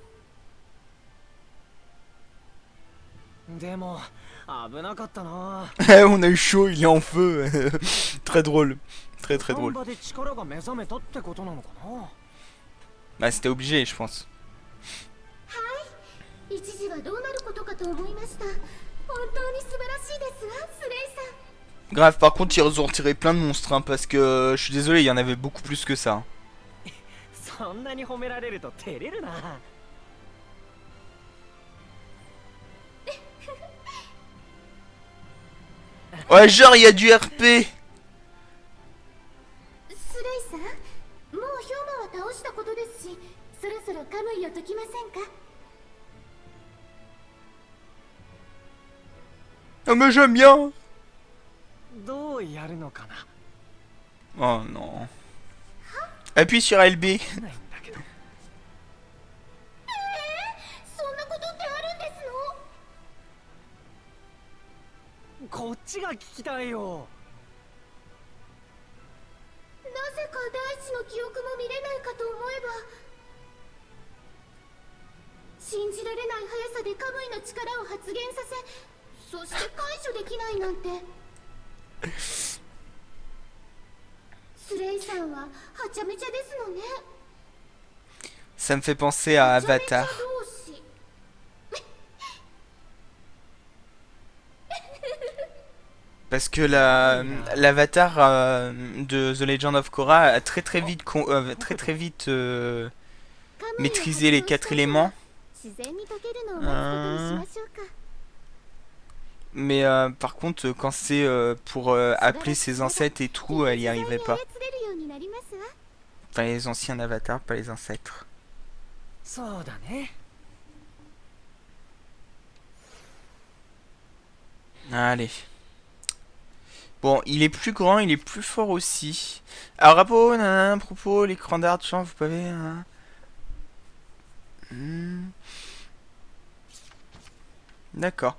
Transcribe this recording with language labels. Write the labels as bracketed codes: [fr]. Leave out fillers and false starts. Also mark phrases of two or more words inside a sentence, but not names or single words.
[ja] でも危なかったな [fr] On a eu chaud, il est en feu. Très drôle. Très très [ja] 本 [fr] drôle. [ja] 場で力が目覚めたってことなのかな [fr] Bah c'était obligé, je pense. [ja] はい一時はどうなることかと思いました本当に素晴らしいですわ、スレイさん。 [fr] Grave, par contre, ils ont retiré plein de monstres, hein, parce que je suis désolé, il y en avait beaucoup plus que ça. [ja] そんなに褒められると照れるな。 [fr] Ouais, genre, il y a du RP. [ja] スレイさん、もう氷馬は倒したことですし、そろそろカムイを解きませんか？ [fr] Ah, mais j'aime bien. [ja] どうやるのかな。 [fr] Oh non. Appuie sur LB. [ja] ないんだけど。そんなことってあるんですの？こっちが聞きたいよ。なぜか大地の記憶も見れないかと思えば、信じられない速さでカムイの力を発現させ、そして解除できないなんて。スレイさんははちゃめちゃですのね。 [fr] Ça me fait penser à [ja] はちゃめちゃ [fr] Avatar. [ja] 同士。 [fr] Parce que l'avatar de The Legend of Korra a très vite maîtrisé les 4 éléments. [ja] 自然に解けるのを待つことにしましょうか。 [fr] Mais par contre, quand c'est pour appeler ses ancêtres et tout, elle y arrivait pas. [ja] 自然に操れるようになりますわ。 [fr] Enfin, les anciens avatars, pas les ancêtres. [ja] そうだね。 [fr] Allez. Bon, il est plus grand, il est plus fort aussi. Alors, à propos, l'écran d'argent, vous pouvez... D'accord.